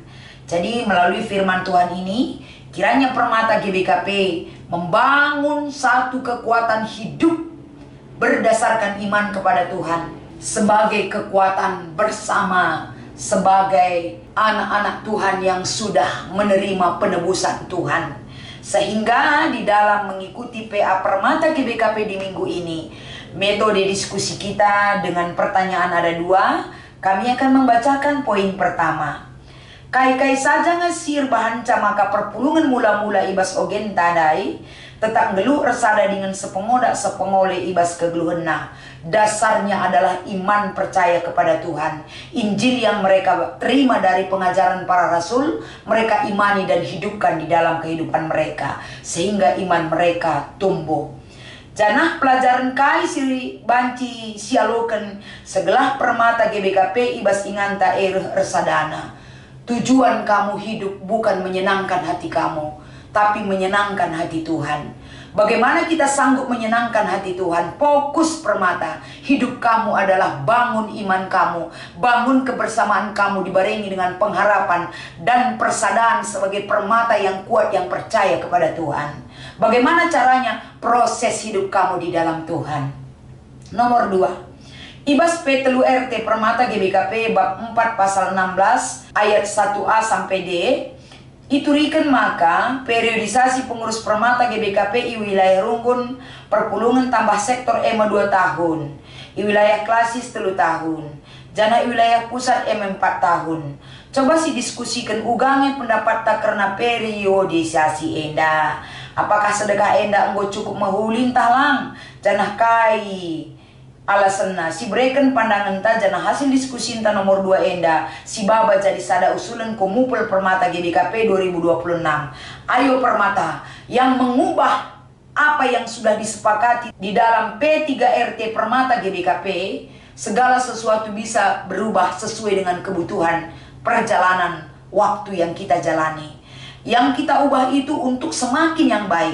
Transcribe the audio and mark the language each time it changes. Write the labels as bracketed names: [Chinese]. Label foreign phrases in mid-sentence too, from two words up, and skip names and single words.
[Indonesian] Jadi melalui firman Tuhan ini, kiranya Permata GBKP membangun satu kekuatan hidup berdasarkan iman kepada Tuhan, sebagai kekuatan bersama, sebagai anak-anak Tuhan yang sudah menerima penebusan Tuhan. Sehingga di dalam mengikuti PA Permata GBKP di minggu ini, metode diskusi kita dengan pertanyaan ada 2. Kami akan membacakan poin pertama. [Batak Karo] Kai-kai saja ngasir bahan maka perpulungan mula-mula ibas ogen tadai, tetap geluh resada dengan sepengodak sepengole ibas kegeluhenna. [Indonesian] Dasarnya adalah iman percaya kepada Tuhan. Injil yang mereka terima dari pengajaran para rasul, mereka imani dan hidupkan di dalam kehidupan mereka, sehingga iman mereka tumbuh. [Batak Karo] Janah pelajaran kai siri banci sialoken segelah Permata GBKP ibas inganta resadana. [Indonesian] Tujuan kamu hidup bukan menyenangkan hati kamu, tapi menyenangkan hati Tuhan. Bagaimana kita sanggup menyenangkan hati Tuhan? Fokus Permata. Hidup kamu adalah bangun iman kamu, bangun kebersamaan kamu dibarengi dengan pengharapan dan persadaran sebagai permata yang kuat yang percaya kepada Tuhan. Bagaimana caranya? Proses hidup kamu di dalam Tuhan. Nomor 2. [Batak Karo] Ibas Petelu RT Permata GBKP bab 4 pasal 16 ayat 1a sampai D. Iturikan maka periodisasi pengurus Permata GBKP i wilayah Runggun perpulungan tambah sektor EMA 2 tahun, i wilayah Klasis 3 tahun, jana i wilayah pusat EMA 4 tahun. Coba si diskusikan ugange pendapat tak karena periodisasi enda. Apakah sedekah enda enggo cukup mahulin talang janah kai alasanna si berikan pandangan ta jana hasil diskusi ta nomor 2 enda si baba jadi sada usulan komupel Permata GBKP 2026. [Indonesian] Ayo Permata yang mengubah apa yang sudah disepakati di dalam P3RT Permata GBKP, segala sesuatu bisa berubah sesuai dengan kebutuhan perjalanan waktu yang kita jalani. Yang kita ubah itu untuk semakin yang baik.